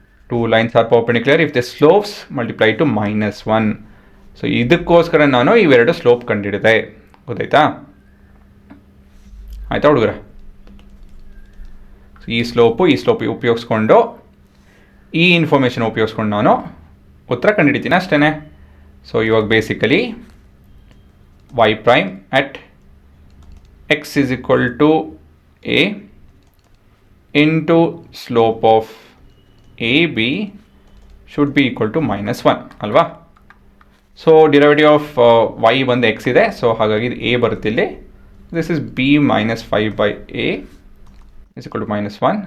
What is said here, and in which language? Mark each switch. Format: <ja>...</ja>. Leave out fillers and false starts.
<en>2 lines are perpendicular if the slopes multiply to -1.</en> <kn>So ಇದಕ್ಕೋಸ್ಕರ ನಾನು ಇವೆರಡು ಸ್ಲೋಪ್ ಕಂಡುಹಿಡಿದೆ. ಗೊತ್ತಾಯ್ತಾ? ಆಯಿತಾ ಹುಡುಗರ? ಈ ಸ್ಲೋಪು ಉಪಯೋಗಿಸ್ಕೊಂಡು ಈ ಇನ್ಫಾರ್ಮೇಷನ್ ಉಪಯೋಗಿಸ್ಕೊಂಡು ನಾನು ಉತ್ತರ ಕಂಡುಹಿಡಿತೀನಿ ಅಷ್ಟೇ. ಸೊ ಇವಾಗ</kn> <en>basically y prime at x is equal to a into slope of AB should be equal to -1</en> <kn>ಅಲ್ವಾ? ಸೊ</kn> <en>derivative of y</en> <kn>ಬಂದು x ಇದೆ, ಸೊ ಹಾಗಾಗಿ ಇದು a ಬರುತ್ತೆ ಇಲ್ಲಿ.</kn> <en>This is b minus 5/a is equal to -1.</en>